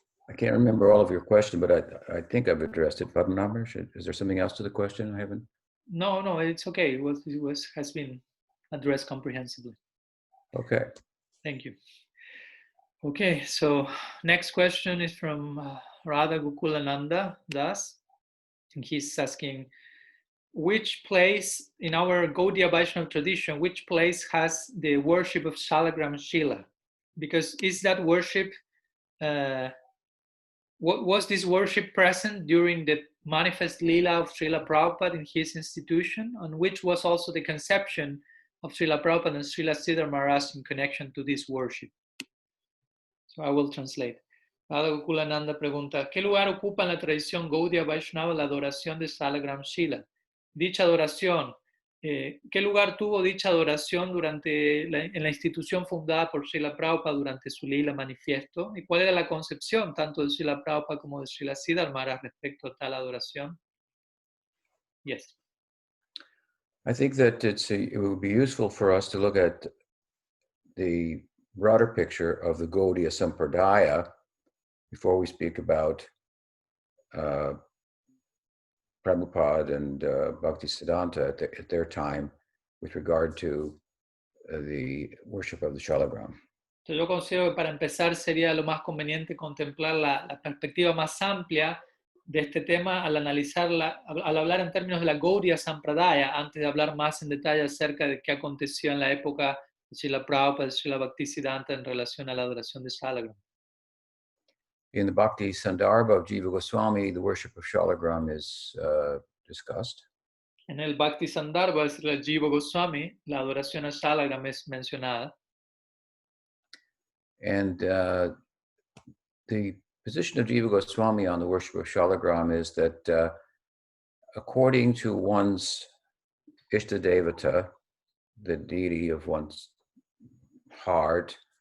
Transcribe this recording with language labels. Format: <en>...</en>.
<en>I can't remember all of your question, but I think I've addressed it. Padmanabha, is there something else to the question I haven't? No, it's okay. It has been addressed comprehensively. Okay. Thank you. Okay, so next question is from Radha Gokulananda Das. And he's asking, which place in our Gaudiya Vaishnava tradition, which place has the worship of Shalagram Shila? Because is that worship, was this worship present during the manifest Leela of Srila Prabhupada in his institution, on which was also the conception of Srila Prabhupada and Srila Siddhar Maharaj in connection to this worship? So I will translate.</en> <es>Radha Gokulananda pregunta, ¿qué lugar ocupa en la tradición Gaudiya Vaishnava la adoración de Salagram Shila? Dicha adoración, ¿qué lugar tuvo dicha adoración en la institución fundada por Srila Prabhupada durante su Lila manifiesto? ¿Y cuál era la concepción tanto de Srila Prabhupada como de Srila Siddhar Maharaj respecto a tal adoración?</es> <en>Yes. I think that it would be useful for us to look at the broader picture of the Gaudiya Sampradaya before we speak about Prabhupada and Bhaktisiddhanta at their time with regard to the worship of the Shalagram.</en> <es>Yo considero que para empezar sería lo más conveniente contemplar la perspectiva más amplia de este tema al hablar en términos de la Gaudiya Sampradaya, antes de hablar más en detalle acerca de qué aconteció en la época de Srila Prabhupada y Srila Bhaktisiddhanta en relación a la adoración de Shalagram.</es> <en>In the Bhakti Sandarbha of Jiva Goswami, the worship of Shalagram is discussed.</en> <es>En el Bhakti Sandarbha de Srila Jiva Goswami, la adoración a Shalagram es mencionada.</es> <en>And the position of Jiva Goswami on the worship of Shalagram is that according to one's Ishtadevata, the deity of one's heart,</en>